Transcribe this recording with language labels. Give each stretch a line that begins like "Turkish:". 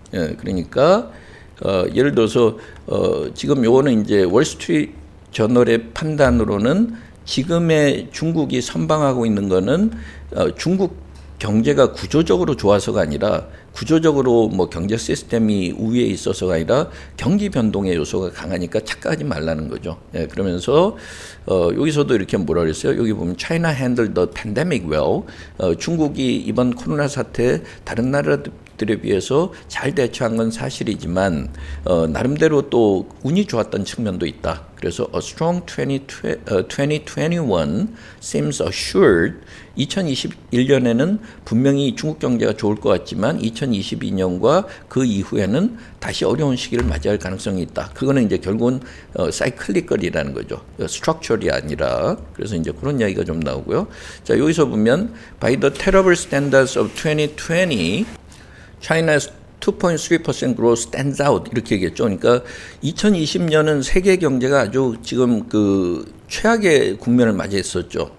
Korean: 예, 그러니까 예를 들어서 지금 요거는 이제 월스트리트 저널의 판단으로는 지금의 중국이 선방하고 있는 거는 중국 경제가 구조적으로 좋아서가 아니라 구조적으로 뭐 경제 시스템이 우위에 있어서가 아니라 경기 변동의 요소가 강하니까 착각하지 말라는 거죠. 예, 그러면서 여기서도 이렇게 뭐라 그랬어요? 여기 보면
English: China handled the pandemic well.
Korean: 중국이 이번 코로나 사태 다른 나라들에 비해서 잘 대처한 건 사실이지만 나름대로 또 운이 좋았던 측면도 있다. 그래서
English: a strong 2021 seems assured.
Korean: 2021년에는 분명히 중국 경제가 좋을 것 같지만 2022년과 그 이후에는 다시 어려운 시기를 맞이할 가능성이 있다. 그거는 이제 결국은 사이클리컬이라는 거죠. 스트럭처럴이 아니라. 그래서 이제 그런 이야기가 좀 나오고요. 자, 여기서 보면
English: by the terrible standards of 2020, China's 2.3% growth stands out
Korean: 이렇게 얘기했죠. 그러니까 2020년은 세계 경제가 아주 지금 그 최악의 국면을 맞이했었죠.